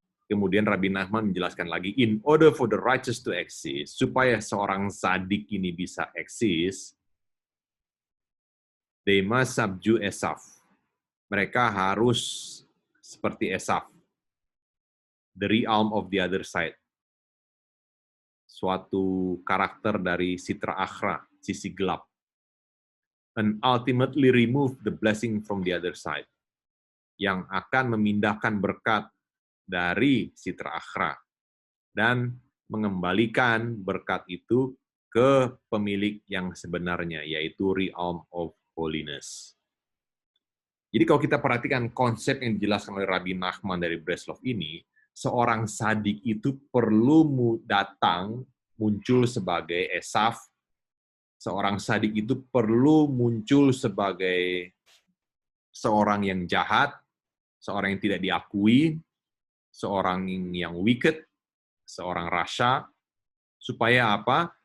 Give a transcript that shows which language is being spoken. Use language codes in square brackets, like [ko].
[id] Kemudian Rabbi Nachman menjelaskan lagi, [en] in order for the righteous to exist, [id] supaya seorang sadik ini bisa eksis, [en] they must subdue Esaf. [id] Mereka harus seperti Esaf, [en] the realm of the other side. [id] Suatu karakter dari Sitra Akhra, sisi gelap. [en] And ultimately remove the blessing from the other side. [id] Yang akan memindahkan berkat dari Sitra Akhra. Dan mengembalikan berkat itu ke pemilik yang sebenarnya, yaitu [en] realm of holiness. [id] Jadi kalau kita perhatikan konsep yang dijelaskan oleh Rabbi Nachman dari Breslov ini, seorang sadik itu perlu datang muncul sebagai Esaf, seorang sadik itu perlu muncul sebagai seorang yang jahat, seorang yang tidak diakui, seorang yang wicked, seorang rasya, supaya apa?